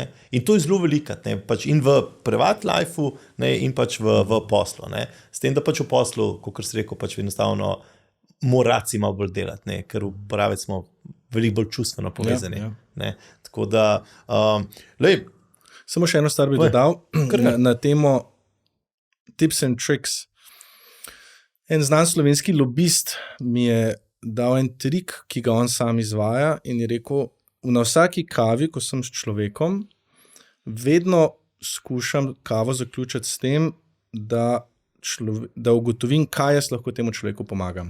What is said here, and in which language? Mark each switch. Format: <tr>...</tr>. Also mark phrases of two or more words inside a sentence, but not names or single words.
<sl>In to je zelo velikrat, pač in v</sl> <en>privat lifeu,</en> <sl>ne, in pač v poslu. Ne? S tem, da pač v poslu, kot si rekel, pač enostavno morati malo bolj delati, ne? Ker v pravi smo veliko bolj čustveno povezani. Ne? Tako da, samo še eno stvar bi dodal na temo</sl> <en>tips and tricks.</en> <sl>En znan slovenski lobist mi je dal en trik, ki ga on sam izvaja in je rekel, na vsaki kavi, ko sem s človekom, vedno skušam kavo zaključiti s tem, da ugotovim, kaj jaz lahko temu človeku pomagam.</sl>